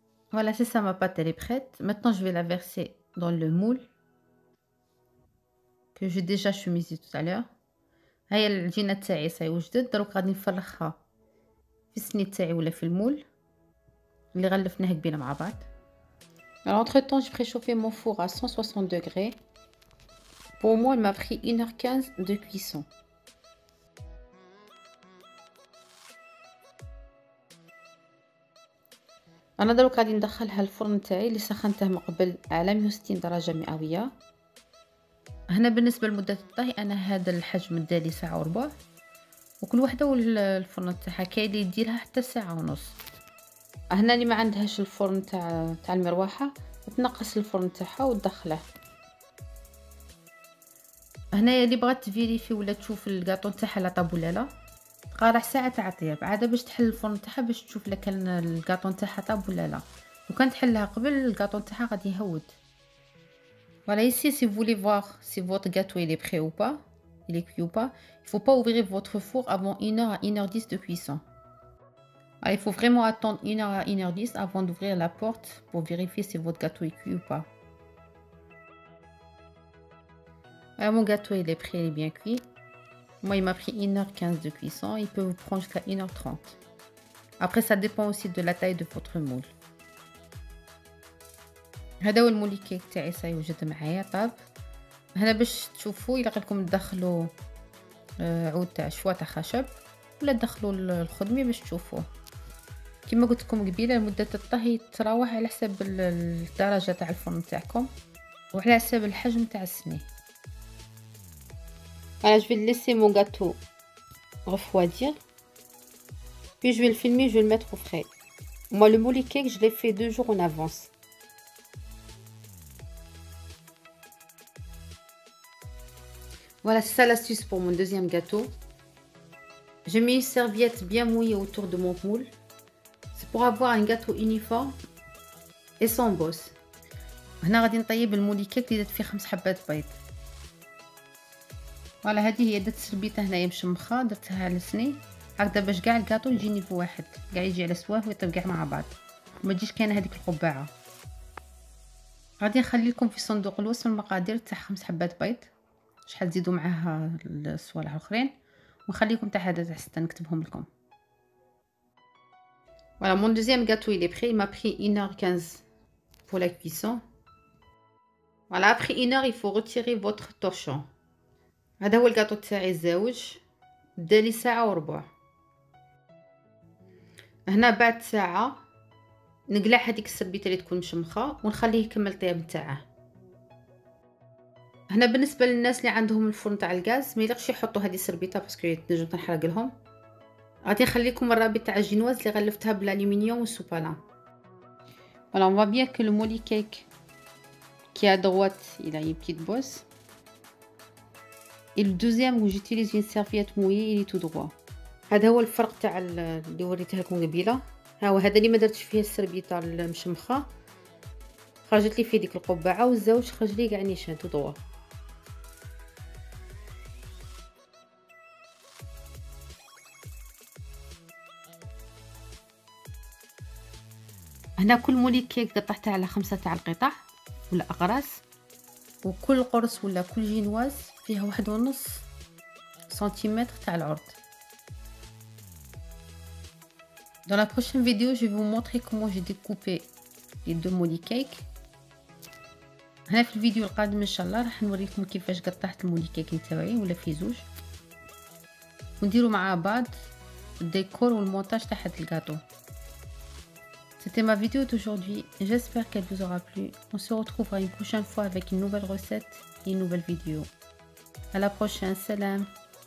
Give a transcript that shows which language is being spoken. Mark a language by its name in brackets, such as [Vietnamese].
[French] Voilà, c'est ça, ma pâte elle est prête. Maintenant je vais la verser dans le moule que j'ai déjà chemisé tout à l'heure. [Arabic] هاي العجينه تاعي صاي وجدت، دروك غادي نفرخها في السنيد تاعي ولا في المول اللي غلفناه قبيله مع بعض. [French] Alors entre temps j'ai préchauffé mon four à 160 degrés. Pour moi il m'a pris 1h15 de cuisson. [Arabic] انا دروك غادي ندخلها الفرن تاعي اللي سخنته من قبل على 160 درجه مئويه. هنا بالنسبه لمده الطهي انا هذا الحجم دالي ساعه وربع، وكل وحده والفرن تاعها كاين اللي يديرها حتى ساعه ونص. هنا اللي ما عندهاش الفرن تاع المروحه تنقص الفرن تاعها وتدخله. هنايا اللي بغات تفيريفي ولا تشوف الكاطو نتاعها لا طاب ولا لا، تبقى راح ساعه تاع طياب عاده باش تحل الفرن تاعها باش تشوف لا كان الكاطو نتاعها طاب ولا لا. لو كان تحلها قبل الكاطو نتاعها غادي يهود. [French] Voilà, ici, si vous voulez voir si votre gâteau il est prêt ou pas, il est cuit ou pas, il faut pas ouvrir votre four avant 1h à 1h10 de cuisson. Alors, il faut vraiment attendre 1h à 1h10 avant d'ouvrir la porte pour vérifier si votre gâteau est cuit ou pas. Alors, mon gâteau il est prêt, il est bien cuit. Moi, il m'a pris 1h15 de cuisson. Il peut vous prendre jusqu'à 1h30. Après, ça dépend aussi de la taille de votre moule. [Arabic] هذا هو المولي كيك تاعي سيوجد معايا طاب. هنا باش تشوفوا الا لكم تدخلوا عود تاع شوا تاع خشب ولا تدخلوا الخدمي باش تشوفوه. كما قلت لكم قبيله مده الطهي تراوح على حسب الدرجه تاع الفرن تاعكم وعلى حسب الحجم تاع السني. [French] Alors je vais laisser mon gâteau refroidir. Puis je vais le filmer, je vais le mettre au frais. Moi le mouli cake, je l'ai fait 2 jours en avance. Voilà, c'est ça l'astuce pour mon deuxième gâteau. J'ai mis une serviette bien mouillée autour de mon moule. C'est pour avoir un gâteau uniforme et sans bosse. [Arabic] هنا غادي نطيب المولي كيك اللي درت فيه 5 حبات بيض. فوالا هذه هي درت سربيته هنايا مشمخه درتها على سني هكذا باش كاع الكاطو يجي نيفو واحد كاع يجي على سواه ويطيب كاع مع بعض وما تجيش كاينه هذيك القبعه. غادي نخلي لكم في صندوق الوصف المقادير تاع 5 حبات بيض شحال تزيدوا معاها الصوالح الاخرين ونخليكم تاع هذا تاع 6 نكتبهم لكم. [French] Voilà, mon deuxième gâteau il est prêt, il m'a pris 1h15 pour la cuisson. Voilà, après 1h il faut retirer votre torchon. [Arabic] هذا هو الكاطو تاعي الزاوج دالي ساعه وربع. هنا بعد ساعه نقلع هذيك السربيته اللي تكون مشمخه ونخليه يكمل طياب نتاعه. هنا بالنسبه للناس اللي عندهم الفرن تاع الغاز ما يليقش يحطوا هذه السربيته باسكو تنجم تنحرق لهم. غادي نخليكم الرابط تاع الجينواز اللي غلفتها بالالومنيوم والسوبالان. [French] Voilà, on voit bien que le mouli cake qui est à droite, il a une petite bosse. Et le deuxième où j'utilise une serviette mouillée, il est tout droit. [Arabic] هذا هو الفرق تاع اللي وريته لكم قبيله. ها هو هذا اللي ما درتش فيه السربيته المشمخه خرجت لي فيه ديك القبعه والزوج خرج لي كاع نيشان تو دروا. هنا كل مولي كيك قطعته على 5 تاع القطع ولا اقراص وكل قرص ولا كل جينواز فيها 1.5 سنتيمتر تاع العرض. [French] Dans la prochaine vidéo, je vais vous montrer comment j'ai découpé les 2 مولي كيك. [Arabic] هنا في الفيديو القادم ان شاء الله راح نوريكم كيفاش قطعت المولي كيك نتاعي ولا في زوج ونديروا مع بعض الديكور والمونتاج تاع هاد الكاطو. [French] C'était ma vidéo d'aujourd'hui, j'espère qu'elle vous aura plu. On se retrouvera une prochaine fois avec une nouvelle recette et une nouvelle vidéo. À la prochaine, salam.